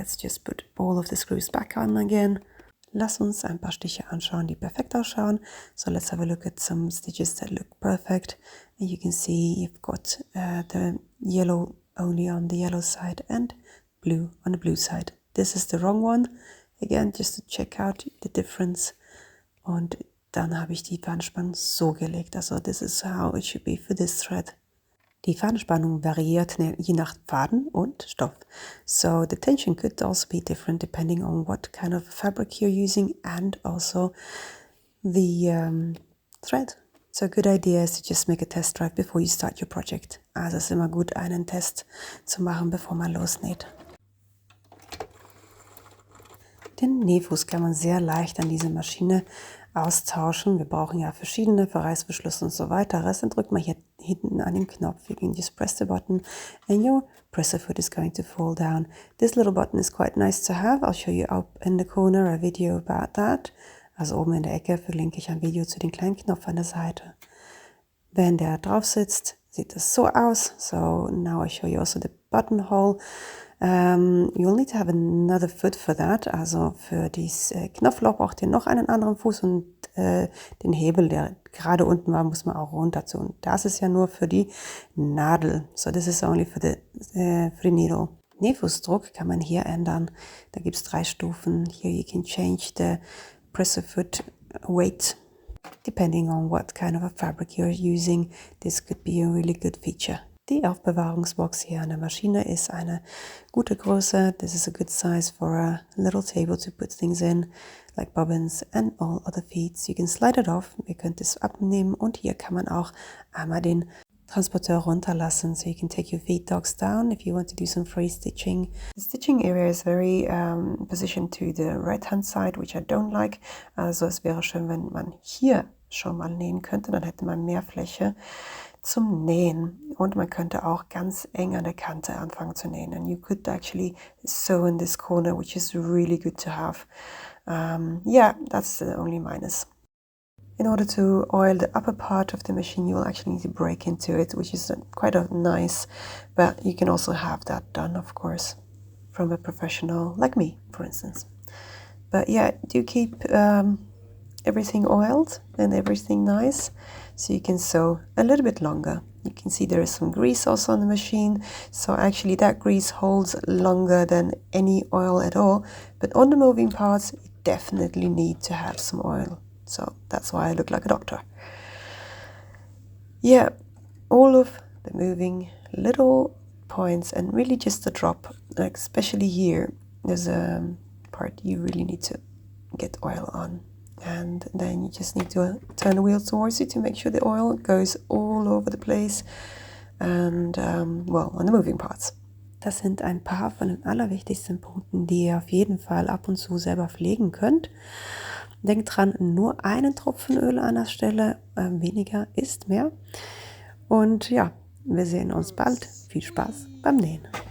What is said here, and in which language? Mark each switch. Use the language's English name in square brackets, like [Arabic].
[English] Let's just put all of the screws back on again. [German] Lass uns ein paar Stiche anschauen, die perfekt ausschauen. [English] So let's have a look at some stitches that look perfect. And you can see you've got the yellow only on the yellow side and blue on the blue side. This is the wrong one. Again, just to check out the difference. [German] Und dann habe ich die Fadenspannung so gelegt. [English] Also this is how it should be for this thread. [German] Die Fadenspannung variiert je nach Faden und Stoff. [English] So the tension could also be different depending on what kind of fabric you're using and also the thread. So a good idea is to just make a test drive before you start your project. [German] Also es ist immer gut, einen Test zu machen, bevor man losnäht. Den Nähfuß kann man sehr leicht an dieser Maschine austauschen. Wir brauchen ja verschiedene für Reißverschluss und so weiter. Dann drückt man hier hinten an den Knopf. [English] You can just press the button and your presser foot is going to fall down. This little button is quite nice to have. I'll show you up in the corner a video about that. [German] Also oben in der Ecke verlinke ich ein Video zu dem kleinen Knopf an der Seite. Wenn der drauf sitzt, sieht das so aus. [English] So now I show you also the buttonhole. You'll need to have another foot for that. [German] Also für dieses Knopfloch braucht ihr noch einen anderen Fuß und den Hebel, der gerade unten war, muss man auch runter tun. Und das ist ja nur für die Nadel. [English] So this is only for the needle. [German] Nähfußdruck kann man hier ändern. Da gibt es 3 Stufen. [English] Here you can change the presser foot weight depending on what kind of a fabric you're using. This could be a really good feature. [German] Die Aufbewahrungsbox hier an der Maschine ist eine gute Größe. [English] This is a good size for a little table to put things in, like bobbins and all other feeds. You can slide it off. [German] Ihr könnt es abnehmen und hier kann man auch einmal den Transporteur runterlassen. [English] So you can take your feed dogs down if you want to do some free stitching. The stitching area is very positioned to the right hand side, which I don't like. Also es wäre schön, wenn man hier schon mal nähen könnte, dann hätte man mehr Fläche zum Nähen und man könnte auch ganz eng an der Kante anfangen zu nähen. And you could actually sew in this corner, which is really good to have. Yeah, that's the only minus. In order to oil the upper part of the machine, you will actually need to break into it, which is quite nice, but you can also have that done, of course, from a professional like me, for instance. But yeah, do keep everything oiled and everything nice, so you can sew a little bit longer. You can see there is some grease also on the machine, so actually that grease holds longer than any oil at all, but on the moving parts you definitely need to have some oil. So that's why I look like a doctor. Yeah, all of the moving little points and really just a drop, like especially here, there's a part you really need to get oil on. And then you just need to turn the wheel towards you to make sure the oil goes all over the place and, well, on the moving parts. [German] Das sind ein paar von den allerwichtigsten Punkten, die ihr auf jeden Fall ab und zu selber pflegen könnt. Denkt dran, nur einen Tropfen Öl an der Stelle, weniger ist mehr. Und ja, wir sehen uns bald. Viel Spaß beim Nähen.